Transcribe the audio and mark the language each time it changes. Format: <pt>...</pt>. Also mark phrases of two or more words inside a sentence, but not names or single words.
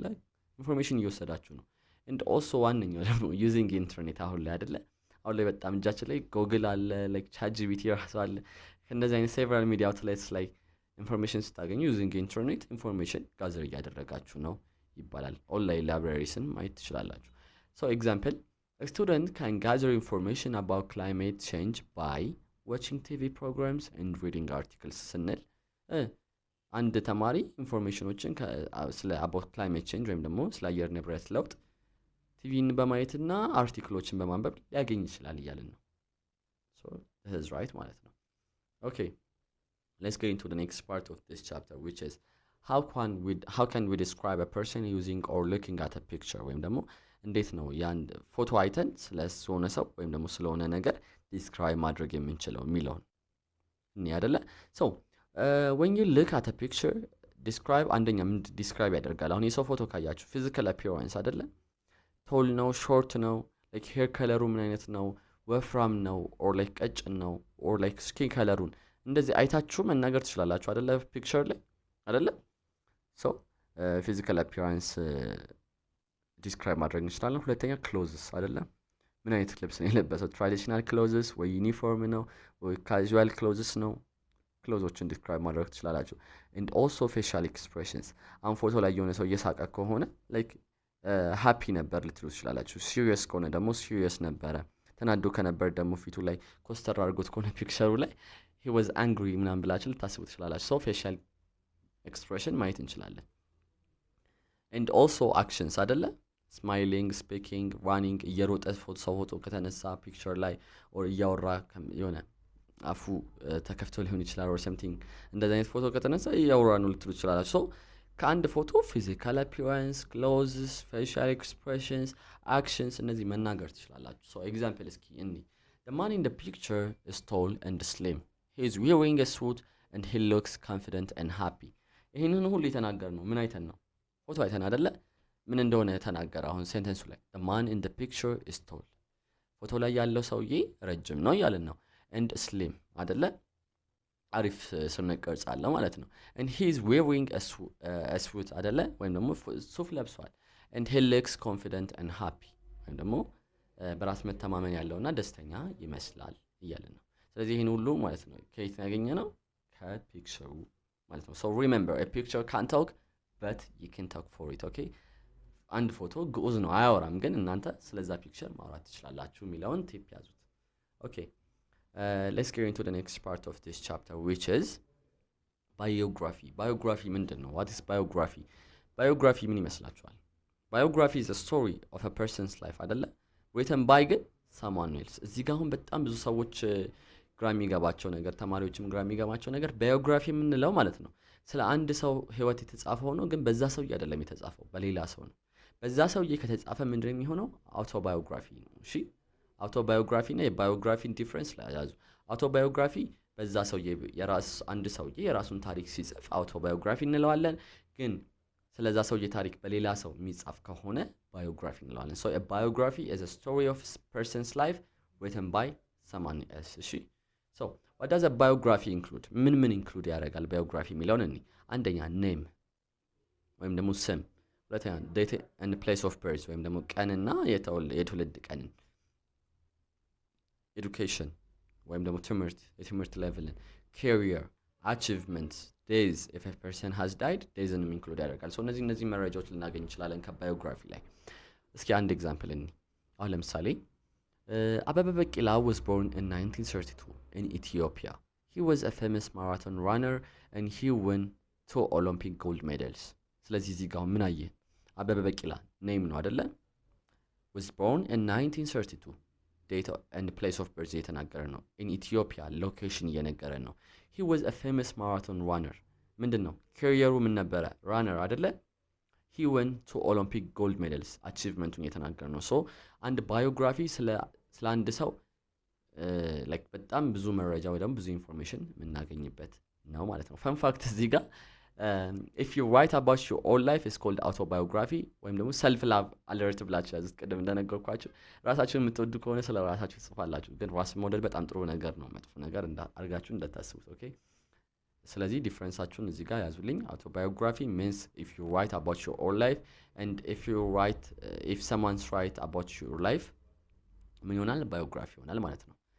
<am>ኢንፎርሜሽን እየወሰዳችሁ ነው።</am> <en>and also</en> <am>ዋነኛው ደግሞ</am> <en>using internet</en> <am>አሁን ላይ አይደለ? አሁን ላይ በጣም እጃችን ላይ ጎግል አለ፣ ላይክ ቻት ጂፒቲ ራሱ አለ። ከእነዚህ አይነት</am> <en>several media outlets</en> <am>ላይ ኢንፎርሜሽን ስታገኙ</am> <en>using internet information gather</en> <am>እያደረጋችሁ ነው ይባላል።</am> <en>online libraries</en> <am>ማየት ትችላላችሁ።</am> <en>so example A student can gather information about climate change by watching TV programs and reading articles</en> <am>ስንል አንድ ተማሪ ኢንፎርሜሽኖችን ስለ</am> <en>about climate change</en> <am>ወይም ደግሞ ስለ አየር ንብረት ለውጥ ቲቪን በማየትና አርቲክሎችን በማንበብ ሊያገኝ ይችላል እያልን ነው።</am> <en>So this is right</en> <am>ማለት ነው።</am> <en>Okay, let's get into the next part of this chapter, which is how can we describe a person using or looking at a picture</en> <am>ወይም ደግሞ እንዴት ነው ያን ፎቶ አይተን ስለሆነ ሰው ወይም ደግሞ ስለሆነ ነገር ዲስክራይብ ማድረግ የምንችለው የሚለውን እኔ አይደለ</am> <en>so when you look at a picture describe</en> <am>አንደኛ ምን ዲስክራይብ ያደርጋል አሁን የሰው ፎቶ ካያችሁ physical appearance አይደለ tall ነው short ነው</am> <en>like hair color</en> <am>ምን አይነት ነው ወፍራም ነው</am> <en>or like</en> <am>ቀጭን ነው</am> <en>or like skin color</en> <am>እንደዚህ አይታችሁ መናገር ትችላላችሁ አይደለ ፒክቸር ላይ አይደለ</am> <en>so physical appearance describe</en> <am>ማድረግ እንችላለን ሁለተኛ clothes አይደለ ምን አይነት ልብስ ነው የለበሰው</am> <en>traditional clothes</en> <am>ወይ ዩኒፎርም ነው ወይ</am> <en>casual clothes</en> <am>ነው</am> <en>clothes-ን describe</en> <am>ማድረግ ትችላላችሁ</am> <en>and also facial expressions</en> <am>አሁን ፎቶ ላይ የሆነ ሰው እየሳቀ ከሆነ</am> <en>like happy</en> <am>ነበር ልትሉ ትችላላችሁ serious ከሆነ ደግሞ serious ነበረ ተናዶ ከነበር ደግሞ ፊቱ ላይ ኮስተር አድርጎት ከሆነ ፒክቸሩ ላይ</am> <en>he was angry</en> <am>ምናምን ብላችሁ ልታስቡ ትችላላችሁ</am> <en>so facial expression</en> <am>ማየት እንችላለን</am> <en>and also actions</en> <am>አይደለ</am> <en>smiling speaking running</en> <am>እየሮጠ ፎቶ ከተነሳ ፒክቸር ላይ or እያወራ የሆነ አፉ ተከፍቶ ሊሆን ይችላል</am> <en>or something</en> <am>እንደዛ አይነት ፎቶ ከተነሳ እያወራ ነው ልትሉ ትችላላችሁ so ከአንድ ፎቶ</am> <en>physical appearance clothes facial expressions actions</en> <am>እነዚህ መናገር ትችላላችሁ</am> <en>so example</en> <am>እስኪ እንኒ</am> <en>the man in the picture is tall and slim he is wearing a suit and he looks confident and happy</en> <am>ይሄንን ሁሉ የተናገር ነው ምን አይተን ነው ፎቶ አይተን አይደለ ምን እንደሆነ ተናገረ አሁን ሴንተንሱ ላይ</am> <en>the man in the picture is tall</en> <am>ፎቶ ላይ ያለው ሰውዬ ረጅም ነው ያለን ነው</am> <en>and slim</en> <am>አይደለ አሪፍ ስነ ቅርጽ አለው ማለት ነው</am> <en>and he is wearing a suit</en> <am>አይደለ ወይም ደግሞ ሱፍ ለብሷል</am> <en>and he looks confident and happy</en> <am>ወይም ደግሞ በራስ መተማመን ያለውና ደስተኛ ይመስላል እያለን ነው ስለዚህ ይሄን ሁሉ ማለት ነው ከየት ያገኘነው ከፒክቸሩ ማለት ነው</am> <en>so remember a picture can't talk but you can talk for it okay</en> <am>አንድ ፎቶ ግዑዝ ነው አያወራም ግን እናንተ ስለዛ ፒክቸር ማውራት ትችላላችሁ የሚለውን ቲፕ ያዙት</am> <en>okay let's get into the next part of this chapter which is</en> <am>biography ምንድነው</am> <en>what is biography</en> <am>ምን ይመስላችኋል</am> <en>biography is a story of a person's life</en> <am>አይደለ</am> <en>written by someone else</en> <am>እዚህ ጋር አሁን በጣም ብዙ ሰዎች ግራ የሚገባቸው ነገር ተማሪዎችም ግራ የሚገባቸው ነገር biography ምንለው ማለት ነው ስለ አንድ ሰው ህይወት የተጻፈው ነው ግን በዛ ሰው አይደለም የተጻፈው በሌላ ሰው ነው በዛ ሰውዬ ከተጻፈ ምንድነው የሚሆነው autobiography ነው እሺ autobiography እና የbiography ዲፈረንስ ላይ ያዙ autobiography በዛ ሰውዬ የራስ አንድ ሰውዬ የራሱን ታሪክ ሲጽፍ autobiography እንለዋለን ግን ስለዛ ሰውዬ ታሪክ በሌላ ሰው የሚጻፍ ከሆነ biography እንለዋለን</am> <en>so a biography is a story of a person's life written by someone else</en> <am>እሺ</am> <en>so what does a biography include</en> <am>ምን include ያደርጋል biography የሚለውን እኔ አንደኛ name ወይም ደግሞ ስም ሁለተኛ</am> <en>date and place of birth</en> <am>ወይም ደግሞ ቀንና የትውልድ ቀን</am> <en>education</en> <am>ወይም ደግሞ ትምህርት</am> <en>level career achievements days if a person has died days and include ያደርጋል so</en> <am>እነዚህ መረጃዎች ልናገኝ እንችላለን ከbiography ላይ እስኪ አንድ ኤግዛምፕል እንይ አሁን ለምሳሌ</am> <en>Abebe Bikila was born in 1932 in Ethiopia. He was a famous marathon runner and he won 2 Olympic gold medals.</en> <am>ስለዚህ እዚህ ጋር ምን አየ አበበ ቢቂላ ኔም ነው አይደለ</am> <en>was born in 1932 date and place of birth</en> <am>የተናገረ ነው</am> <en>in Ethiopia</en> <am>location እየነገረ ነው</am> <en>he was a famous marathon runner</en> <am>ምንድነው career ምን ነበረ runner አይደለ</am> <en>he won 2 Olympic gold medals</en> <am>achievementን የተናገረ ነው</am> <en>so and biography</en> <am>ስለ አንድ ሰው like በጣም ብዙ መረጃ ወይ ደግሞ ብዙ ኢንፎርሜሽን የምናገኝበት ነው ማለት ነው</am> <en>fun fact</en> <am>እዚህ ጋር</am> <en>if you write about your own life is called autobiography</en> <am>ወይም ደግሞ</am> <en>self love alert</en> <am>ብላችሁ ያዙት ቀደም እንደነገርኳችሁ ራሳችሁን የምትወዱ ከሆነ ስለ ራሳችሁ ጽፋላችሁ ግን ራስ ሞዴል በጣም ጥሩ ነገር ነው መጥፎ ነገር አርጋችሁ እንዳታስቡት ኦኬ ስለዚህ ዲፈረንሳችሁን እዚህ ጋር ያዙልኝ</am> <en>autobiography means if you write about your own life and if someone's write about your life</en> <am>ምን ይሆናል biography ይሆናል ማለት ነው</am>